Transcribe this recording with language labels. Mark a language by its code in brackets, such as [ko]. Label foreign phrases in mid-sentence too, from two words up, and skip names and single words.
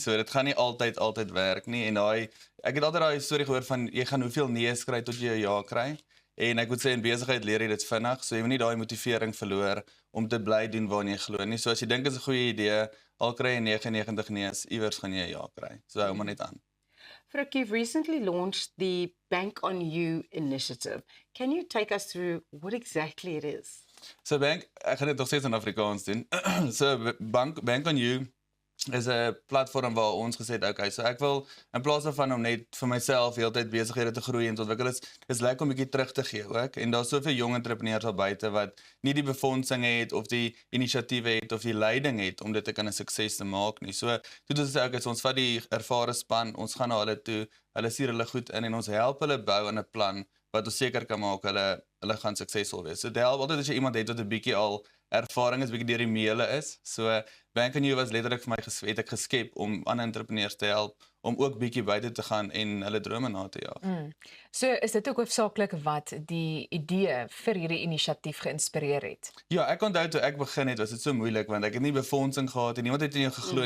[af] So dit gaan nie altyd werk nie. En ek het altyd daai storie gehoor van jy gaan hoeveel nee's kry tot jy 'n ja kry. En ek moet sê in besigheid leer jy dit vinnig, so jy moet nie daai motivering verloor om te bly doen waarna jy glo nie. So as jy dink dit is 'n goeie idee, al kry jy 99 nee's, iewers gaan jy 'n ja kry. So hou maar net aan. Frik, [en] you've recently launched the Bank on You initiative. Can you take us through what exactly it is? [af] So ek gaan dit nog steeds in Afrikaans doen. So Bank on You is 'n platform waar ons gesê het, okay, so ek wil in plaas daarvan om net vir myself heeltyd besighede te groei en te ontwikkel, is lekker om 'n bietjie terug te gee ook. En daar's soveel jong entrepreneurs al buite wat nie die befondsing het of die inisiatiewe het of die leiding het om dit te kan 'n sukses te maak nie. So toe ons sê, okay, so ons vat die ervare span, ons gaan na hulle toe, hulle stuur hulle goed in en ons help hulle bou aan 'n plan wat ons seker kan maak hulle gaan suksesvol wees. So dit help altyd as jy iemand het wat 'n bietjie al ervaring is, bietjie deur die meele is. So Bank on You was letterlik vir my geskep om ander entrepreneurs te help om ook bietjie buite te gaan en hulle drome na te jaag. So is dit ook hoofsaaklik wat die idee vir hierdie inisiatief geïnspireer het? Ja, ek onthou toe ek begin het, was dit so moeilik want ek het nie befondsing gehad en niemand het in jou geglo nie.